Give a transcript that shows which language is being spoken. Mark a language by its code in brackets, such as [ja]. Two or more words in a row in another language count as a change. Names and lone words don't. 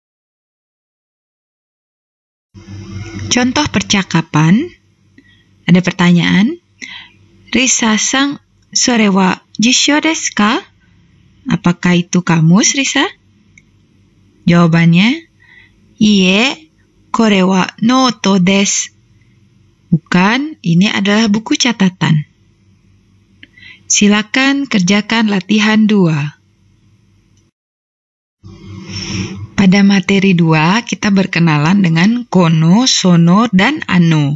[id] Contoh percakapan. Ada pertanyaan. [ja] リサさん、それは辞書ですか? [id] Apakah itu kamus, Risa? Jawabannya, [ja] いいえ、これはノートです. [id] Bukan, ini adalah buku catatan. Silakan kerjakan latihan 2. Pada materi 2, kita berkenalan dengan kono, sono, dan ano.